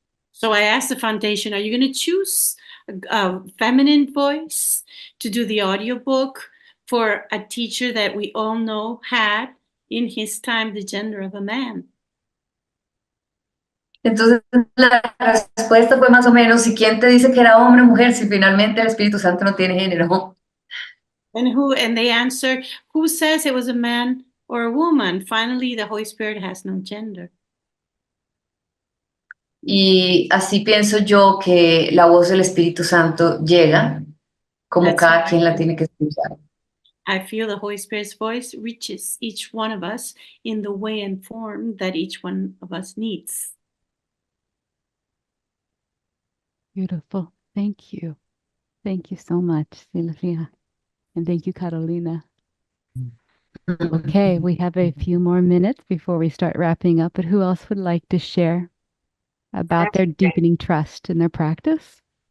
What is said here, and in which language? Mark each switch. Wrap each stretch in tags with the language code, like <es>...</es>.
<en>So I asked the foundation, are you going to choose a feminine voice to do the audiobook for a teacher that we all know had in his time the gender of a man?</en> <es>Entonces la respuesta fue más o menos, ¿y quién te dice que era hombre o mujer si finalmente el Espíritu Santo no tiene género?</es> <en>And they answered, who says it was a man or a woman? Finally, the Holy Spirit has no gender.</en> <es>Y así pienso yo que la voz del Espíritu Santo llega, como</es> <en>That's</en> <es>cada</es> <en>right.</en> <es>quien la tiene que escuchar.</es> <en>I feel the Holy Spirit's voice reaches each one of us in the way and form that each one of us needs. Beautiful. Thank you. Thank you so much, Silvia. And thank you, Carolina. Okay, we have a few more minutes before we start wrapping up, but who else would like to share about their deepening trust in their practice?</en>